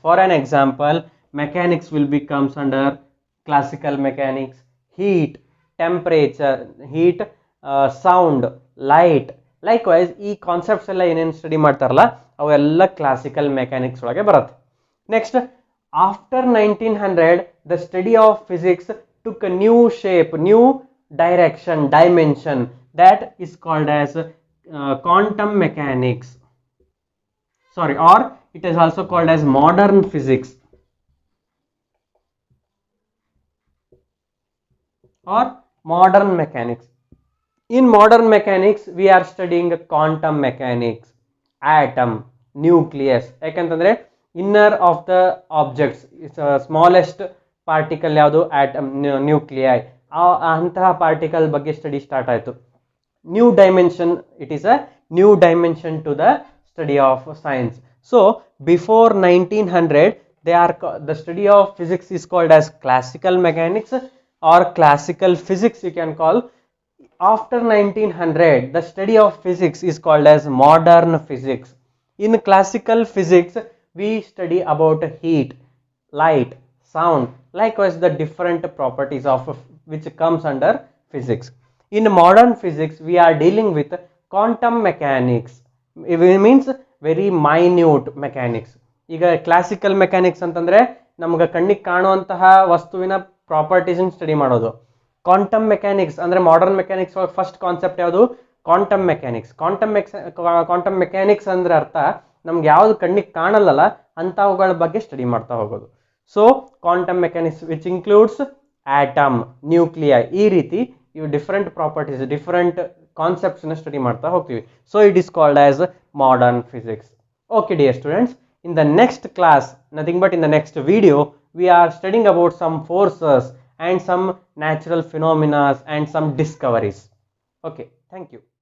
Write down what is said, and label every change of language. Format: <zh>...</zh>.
<en>For an example, mechanics will becomes under classical mechanics. heat, temperature, heat, sound, light, likewise</en> <kn>ಈ concepts ಎಲ್ಲ ಏನೇನು study ಮಾಡ್ತಾರಲ್ಲ ಅವೆಲ್ಲ classical mechanics ಒಳಗೆ ಬರುತ್ತೆ. Next</kn> <en>After 1900, the study of physics took a new shape, new direction, dimension, that is called as quantum mechanics. Sorry, or it is also called as modern physics or modern mechanics. In modern mechanics, we are studying quantum mechanics, atom, nucleus.</en> <kn>ಯಾಕಂತಂದ್ರೆ</kn> <en>inner of the objects, smallest particle</en> <kn>ಯಾವುದು, atom, nuclei, ಅಂತಹ particle ಬಗ್ಗೆ study start ಆಯಿತು.</kn> <en>New dimension, it is a new dimension to the study of science. So before 1900, the study of physics is called as classical mechanics or classical physics, you can call. After 1900, the study of physics is called as modern physics. In classical physics, we study about heat, light, sound, likewise the different properties of which comes under physics. In modern physics, we are dealing with quantum mechanics. It means very minute mechanics.</en> <kn>ಈಗ classical mechanics ಅಂತಂದ್ರೆ ನಮ್ಗೆ ಕಣ್ಣಿಗೆ ಕಾಣುವಂತಹ ವಸ್ತುವಿನ properties study ಮಾಡೋದು. Quantum mechanics ಅಂದ್ರೆ modern mechanics first concept ಯಾವುದು, quantum mechanics. Quantum mechanics ಅಂದ್ರೆ ಅರ್ಥ ನಮ್ಗೆ ಯಾವ್ದು ಕಣ್ಣಿಗೆ ಕಾಣಲ್ಲಲ್ಲ ಅಂತವುಗಳ ಬಗ್ಗೆ ಸ್ಟಡಿ ಮಾಡ್ತಾ ಹೋಗೋದು.</kn> <en>so quantum mechanics which includes atom, nuclei,</en> <kn>ಈ ರೀತಿ ಇವು different properties, different concepts study ಮಾಡ್ತಾ ಹೋಗ್ತೀವಿ.</kn> <en>So it is called as modern physics. Okay dear students, in the next class, nothing but in the next video, we are studying about some forces and some natural phenomena and some discoveries. Okay, thank you.</en>